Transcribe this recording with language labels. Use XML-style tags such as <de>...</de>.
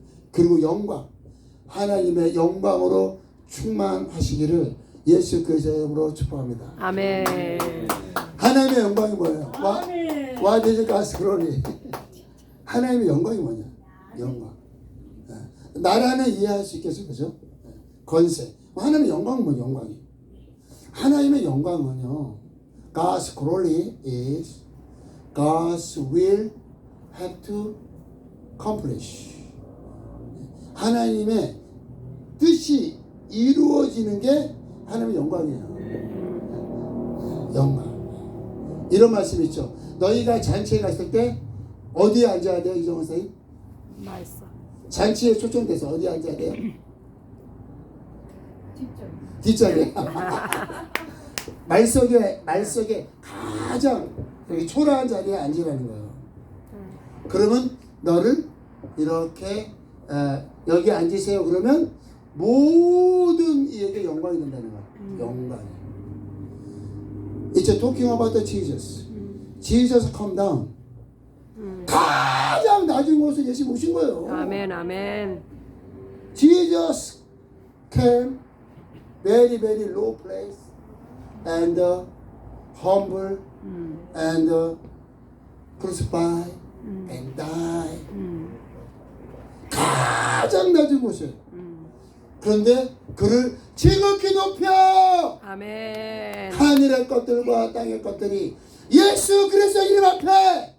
<ko>그리고 영광, 하나님의 영광으로 충만하시기를 예수 그리스도의 이름으로 축복합니다. 아멘. 하나님의 영광이 뭐예요?</ko> <en>What is God's glory?</en> <ko>하나님의 영광이 뭐냐? 영광. 나라는 이해할 수 있겠어요, 그죠? 건세. 하나님의 영광은 뭐 영광이? 하나님의 영광은요.</ko> <en>God's glory is God's will have to accomplish.</en> <ko>하나님의 뜻이 이루어지는 게 하나님의 영광이에요. 영광. 이런 말씀 있죠. 너희가 잔치에 갔을 때 어디에 앉아야 돼요, 이정원 선생님? 맛있어. 잔치에 초청돼서 어디에 앉아야 돼요? 뒷자리에. 말석에 가장 여기 초라한 자리에 앉으라는 거예요. 그러면 너를 이렇게 여기 앉으세요. 그러면 모든 이에게 영광이 된다는 거예요. 영광이.</ko> <en>It's talking about the Jesus. Jesus come down.</en> <ko>가장 낮은 곳에 예수 오신 거예요. 아멘. 아멘.</ko> <en>Jesus came very very low place and humble and crucified and die.</en> <ko>가장 낮은 곳에. 그런데 그를 지극히 높여 아멘. 하늘의 것들과 땅의 것들이 예수 그리스도 이름 앞에</ko>